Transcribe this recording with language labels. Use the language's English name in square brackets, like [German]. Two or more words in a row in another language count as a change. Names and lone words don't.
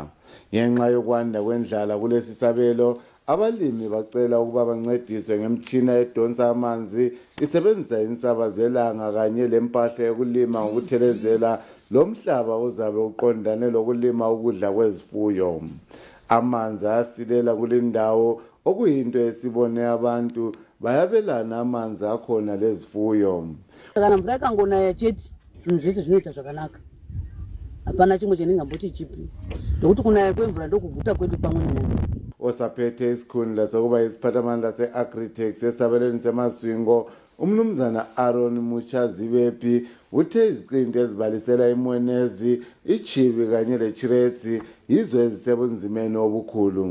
[North Ndebele] Ngenxa yokwanda kwendlala kulesi sabelo abalimi bacela ukuba bancediswe ngemtshina edonsa amanzi isebenzisa insaba zelanga kanye lempahla yokulima ngokuthelezela lo mhlaba uzabe uqondane lokulima ukudla kwezifuyo. Amanzi asilela kulindawo okuyinto esibone abantu bayabelana amanzi akhona lezifuyo. [Shona] Kana mvura ikangonaya chete zvinhu zvese zvinoita zvakanaka. Hapana chimwe chendingamboti chipi. Nokuti kunaya kwemvura ndokuguta kwedu pamwe nemwe. [North Ndebele] Osaphethe isikhundla sokuba isiphathamandla se-Agritech esabelweni seMasvingo umnumzana Aaron Muchaziwepi uthe iziqinti ezibalisela iMwenezi, iChibi kanye leChiretsi yizo ezisebunzimeni obukhulu.